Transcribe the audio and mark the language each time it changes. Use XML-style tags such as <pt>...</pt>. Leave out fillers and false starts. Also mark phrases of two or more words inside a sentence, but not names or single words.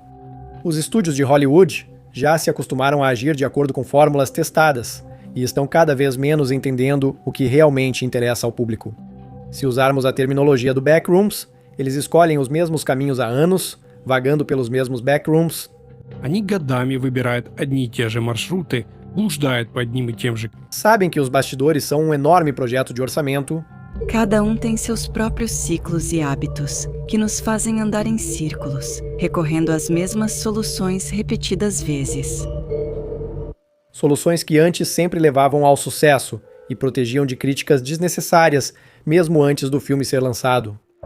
<pt>Os estúdios de Hollywood já se acostumaram a agir de acordo com fórmulas testadas e estão cada vez menos entendendo o que realmente interessa ao público. Se usarmos a terminologia do Backrooms, eles escolhem os mesmos caminhos há anos, vagando pelos mesmos backrooms.</pt> <ru>Они годами выбирают одни и те же маршруты, блуждают по одним и тем же.</ru> <pt>Sabem que os bastidores são um enorme projeto de orçamento. Cada um tem seus próprios ciclos e hábitos, que nos fazem andar em círculos, recorrendo às mesmas soluções repetidas vezes. Soluções que antes sempre levavam ao sucesso e protegiam de críticas desnecessárias, mesmo antes do filme ser lançado.</pt>